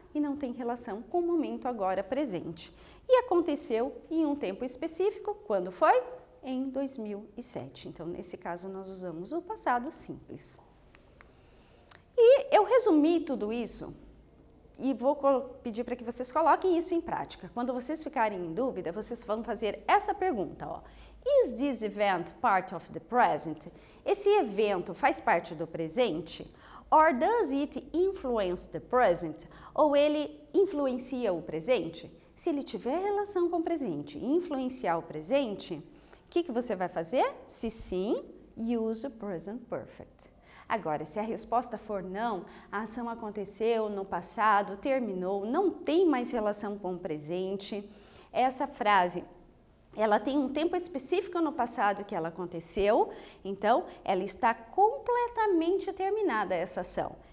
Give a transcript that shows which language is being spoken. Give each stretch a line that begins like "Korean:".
Portuguese: e não tem relação com o momento agora presente. E aconteceu em um tempo específico, quando foi? Em 2007. Então, nesse caso, nós usamos o passado simples. E eu resumi tudo isso e vou pedir para que vocês coloquem isso em prática. Quando vocês ficarem em dúvida, vocês vão fazer essa pergunta, ó.
English: Is this event part of the present?
Portuguese: Esse evento faz parte do presente?
English: Or does it influence the present?
Portuguese: Ou ele influencia o presente? Se ele tiver relação com o presente e influenciar o presente, o que você vai fazer? Se sim, use o present perfect. Agora, se a resposta for não, a ação aconteceu no passado, terminou, não tem mais relação com o presente, essa frase, ela tem um tempo específico no passado que ela aconteceu, então ela está completamente terminada essa ação.